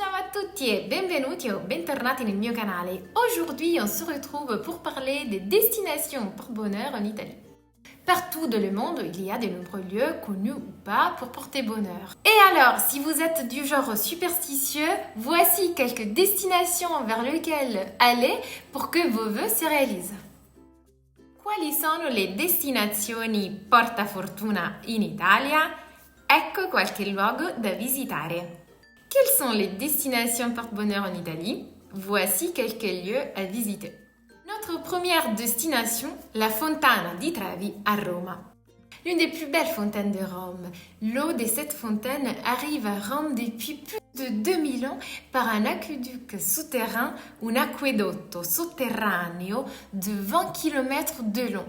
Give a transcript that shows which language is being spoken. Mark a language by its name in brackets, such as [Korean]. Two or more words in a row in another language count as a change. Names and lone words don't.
[Italian] tutti e benvenuti o bentornati nel mio canale. [French] Aujourd'hui, on se retrouve pour parler des destinations porte-bonheur en Italie. Partout dans le monde, il y a de nombreux lieux, connus ou pas, pour porter bonheur. Et alors, si vous êtes du genre superstitieux, voici quelques destinations vers lesquelles aller pour que vos vœux se réalisent. [Italian] Quali sono le destinazioni portafortuna in Italia? Ecco qualche luogo da visitare. [French] Quelles sont les destinations porte-bonheur en Italie? Voici quelques lieux à visiter. Notre première destination, la Fontana di Trevi à Rome. L'une des plus belles fontaines de Rome. L'eau de cette fontaine arrive à Rome depuis plus de 2000 ans par un aqueduc souterrain, un [Italian] aquedotto sotterraneo [French] de 20 km de long.